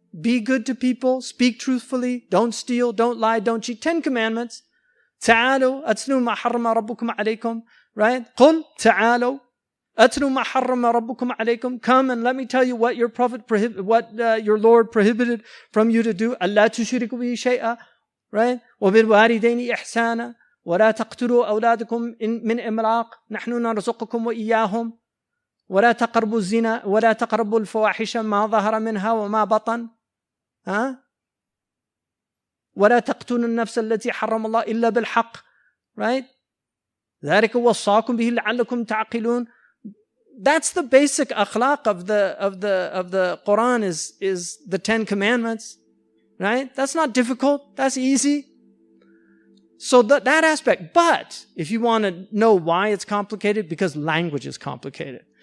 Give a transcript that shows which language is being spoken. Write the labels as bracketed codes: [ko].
[en] Be good to people, speak truthfully, don't steal, don't lie, don't cheat. 10 commandments. [ar] Ta'alu atlu ma harrama rabbukum alaykum. [en] Right? [ar] Qul ta'alu atlu ma harrama rabbukum alaykum. [en] Come and let me tell you what your Prophet your Lord prohibited from you to do. [ar] Allah tushriku bihi shay'a. [en] Right? [ar] Wa bil walidaini ihsana. ولا تقتلوا أولادكم من إملاق نحن نرزقكم وإياهم ولا تقربوا الزنا ولا تقربوا الفواحش ما ظهر منها وما بطن ولا تقتلوا النفس التي حرم الله إلا بالحق. [en] Right? [ar] ذلك وصاكم به لعلكم تعقلون. [en] That's the basic akhlaq of the Quran is the 10 commandments. Right? That's not difficult. That's easy. So that aspect. But if you want to know why it's complicated, because language is complicated.